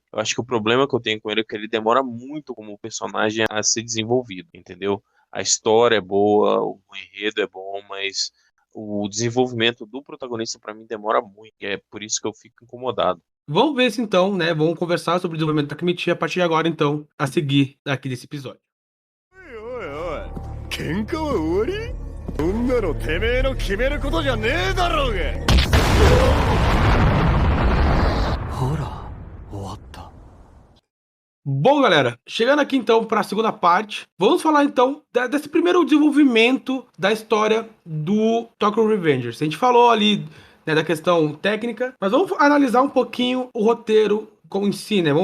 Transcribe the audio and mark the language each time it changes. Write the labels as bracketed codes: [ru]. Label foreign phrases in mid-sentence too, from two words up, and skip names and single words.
[pt] Eu acho que o problema que eu tenho com ele é que ele demora muito como personagem a ser desenvolvido, entendeu? A história é boa, o enredo é bom, mas o desenvolvimento do protagonista pra mim demora muito. E é por isso que eu fico incomodado. Vamos ver se então, né? Vamos conversar sobre o desenvolvimento da Takemichi a partir de agora, então, a seguir aqui desse episódio. [ja] おいおい喧嘩は終わりそんなのてめえの決めることじゃねえだろうがほら終わった [pt] Bom, galera, chegando aqui então para a segunda parte, vamos falar então desse primeiro desenvolvimento da história do Tokyo Revengers. A gente falou ali, né, da questão técnica, mas vamos analisar um pouquinho o roteiro em si, né?